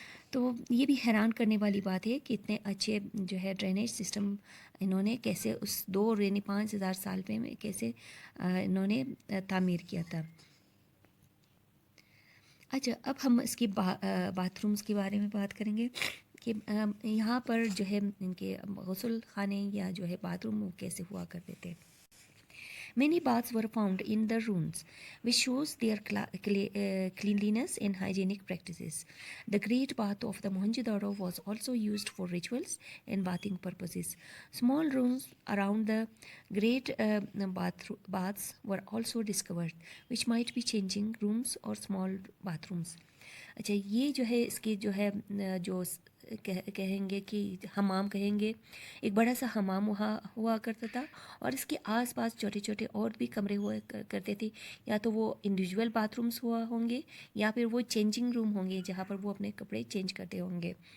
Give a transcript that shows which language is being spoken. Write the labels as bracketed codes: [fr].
[ur] تو یہ بھی حیران کرنے والی بات ہے کہ اتنے اچھے جو ہے ڈرینیج سسٹم انہوں نے کیسے اس 5,000 سال میں کیسے انہوں نے تعمیر کیا تھا. اچھا, اب ہم اس کی باتھ رومز کے بارے میں بات کریں گے کہ یہاں پر جو ہے ان کے غسل خانے یا جو ہے باتھ روم وہ کیسے ہوا کرتے تھے. [en] Many baths were found in the ruins, which shows their cleanliness and hygienic practices. The Great Bath of the Mohenjo-daro was also used for rituals and bathing purposes. Small rooms around the great baths were also discovered, which might be changing rooms or small bathrooms. [ur] اچھا, یہ جو ہے اس کی جو ہے جو کہیں گے کہ حمام کہیں گے, ایک بڑا سا حمام وہاں ہوا کرتا تھا اور اس کے آس پاس چھوٹے چھوٹے اور بھی کمرے ہوا کرتے تھے. یا تو وہ انڈیویجول باتھ رومس ہوا ہوں گے یا پھر وہ چینجنگ روم ہوں گے جہاں پر وہ اپنے کپڑے چینج کرتے ہوں گے.